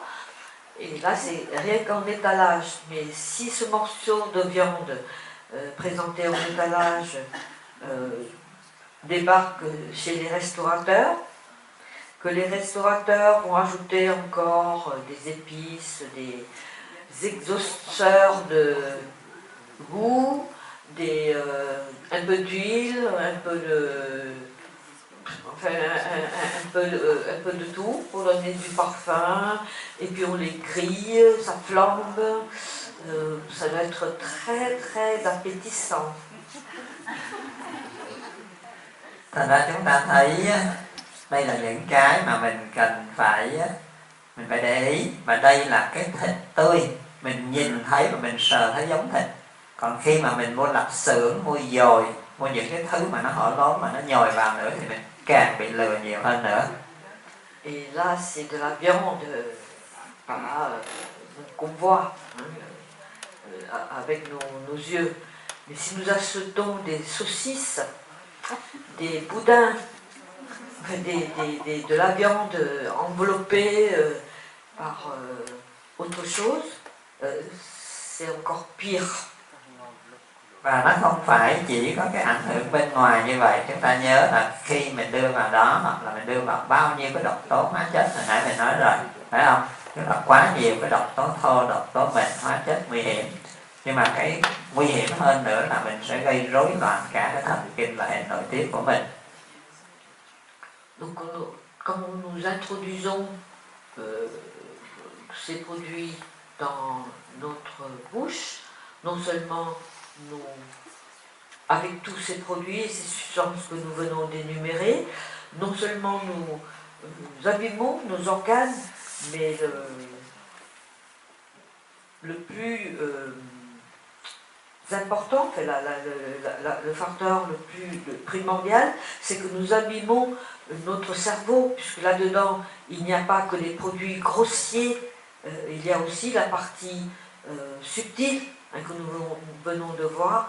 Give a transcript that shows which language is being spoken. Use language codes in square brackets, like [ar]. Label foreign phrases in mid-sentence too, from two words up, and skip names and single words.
[fr] Et là, c'est rien qu'en étalage. Mais si ce morceau de viande présenté en étalage débarque chez les restaurateurs, que les restaurateurs vont ajouter encore des épices, des exhausteurs de goût, un peu d'huile, un peu de tout pour donner du parfum, et puis on les grille, ça flambe, ça doit être très très appétissant. [vi] Thành ra chúng ta thấy đây là những cái mà mình cần phải để ý, và đây là cái thịt tươi, mình nhìn thấy và mình sờ thấy giống thịt. Còn khi mà mình mua lạp xưởng, mua dồi, mua những cái thứ mà nó hở lốn mà nó nhồi vào nữa thì mình càng bị lừa nhiều hơn nữa. [fr] Et là c'est de la viande qu'on voit avec nos yeux. Mais si nous achetons des saucisses, des boudins, de la viande enveloppée par autre chose, c'est encore pire. [vi] Và nó không phải chỉ có cái ảnh hưởng bên ngoài như vậy. Chúng ta nhớ là khi mình đưa vào đó, hoặc là mình đưa vào bao nhiêu cái độc tố hóa chất hồi nãy mình nói rồi, phải không? Tức là quá nhiều cái độc tố thô, độc tố mịn, hóa chất nguy hiểm. Nhưng mà cái nguy hiểm hơn nữa là mình sẽ gây rối loạn cả cái thần kinh và hệ nội tiết của mình. [fr] Donc quand nous introduisons ces produits dans notre bouche, non seulement avec tous ces produits et ces substances que nous venons d'énumérer, non seulement nous abîmons nos organes, mais le plus importants, enfin, le facteur le plus primordial, c'est que nous abîmons notre cerveau, puisque là-dedans, il n'y a pas que les produits grossiers, il y a aussi la partie subtile que nous venons de voir.